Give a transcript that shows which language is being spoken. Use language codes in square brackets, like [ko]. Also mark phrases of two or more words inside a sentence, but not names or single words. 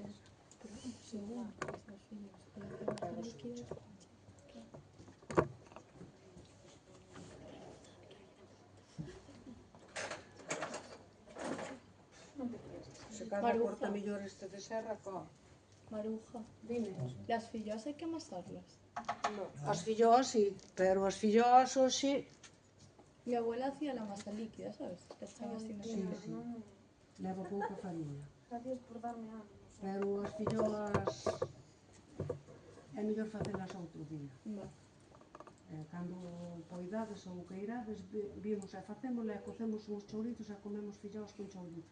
[gl] Se cada Maruja. corta mellor este de serra, Maruja. dime. [es] Las filloas [gl] hai que [es] amasarlas. No. [gl] As filloas sí, pero as filloas hoxe... [es] Mi abuela hacía la masa líquida, ¿sabes? La echaba así en el Sí, sí. [gl] Leva pouca fariña. [es] Gracias por darme ánimo. [gl] Pero as filloas é mellor facelas outro día. Va. Cando poidades ou queirades, vimos e facemos e cocemos uns chourizos e comemos filloas con chourizos.